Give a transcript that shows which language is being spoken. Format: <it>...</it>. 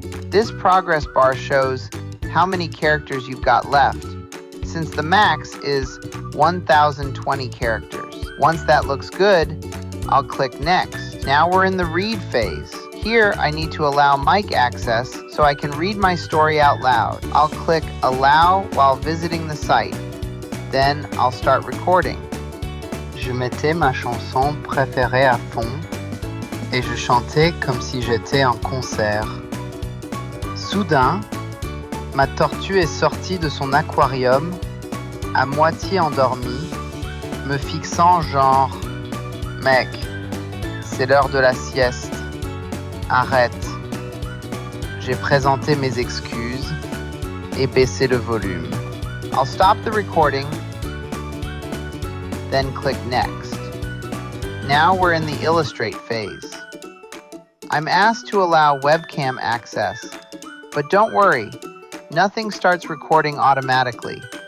<en>This progress bar shows how many characters you've got left, since the max is 1020 characters. Once that looks good, I'll click Next. Now we're in the read phase. Here, I need to allow mic access so I can read my story out loud. I'll click Allow while visiting the site. Then I'll start recording.</en> <fr>Je mettais ma chanson préférée à fond et je chantais comme si j'étais en concert. Soudain, ma tortue est sortie de son aquarium, à moitié endormie, me fixant genre « Mec, c'est l'heure de la sieste. Arrête. J'ai présenté mes excuses et baissé le volume.</fr> <en>I'll stop the recording, then click Next. Now we're in the Illustrate phase. I'm asked to allow webcam access, but don't worry, nothing starts recording automatically.</en>